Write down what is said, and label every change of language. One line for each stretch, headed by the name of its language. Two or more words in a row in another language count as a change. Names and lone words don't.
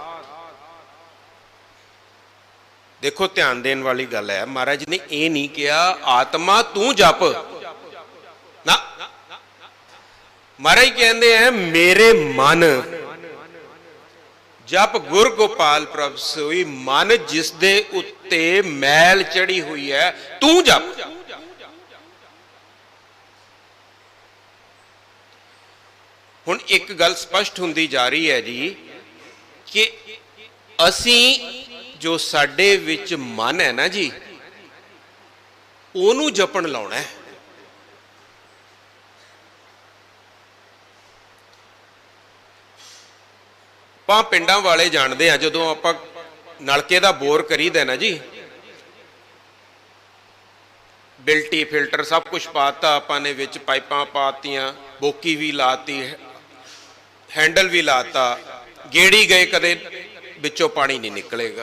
Hindi: देखो ध्यान देने वाली गल है, महाराज ने यह नहीं कहा आत्मा तू जप ना, महाराज कहते हैं
Punjabi: ਮੇਰੇ ਮਨ ਜਪ ਗੁਰ ਗੋਪਾਲ ਪ੍ਰਭ ਸੋਈ। ਮਨ ਜਿਸ ਦੇ ਉੱਤੇ ਮੈਲ ਚੜ੍ਹੀ ਹੋਈ ਹੈ, ਤੂੰ ਜਪ। ਹੁਣ ਇੱਕ ਗੱਲ ਸਪਸ਼ਟ ਹੁੰਦੀ ਜਾ ਰਹੀ ਹੈ ਜੀ ਕਿ ਅਸੀਂ ਜੋ ਸਾਡੇ ਵਿੱਚ ਮਨ ਹੈ ਨਾ ਜੀ, ਉਹਨੂੰ ਜਪਣ ਲਾਉਣਾ ਹੈ। ਆਪਾਂ ਪਿੰਡਾਂ
Hindi: वाले जानते हैं,
Punjabi: ਜਦੋਂ ਆਪਾਂ ਨਲਕੇ ਕਾ ਬੋਰ ਕਰੀਦਾ ਨਾ ਜੀ, ਬਿਲਟੀ ਫਿਲਟਰ ਸਭ ਕੁਝ ਪਾਤਾ ਆਪਣੇ, ਵਿੱਚ ਪਾਈਪਾਂ ਪਾਤੀਆਂ, ਬੋਕੀ ਭੀ ਲਾਤੀ, ਹੈਂਡਲ ਭੀ ਲਾਤਾ, ਗੇੜੀ ਗਏ, ਕਦੇ ਵਿੱਚੋਂ
Hindi: पानी नहीं निकलेगा।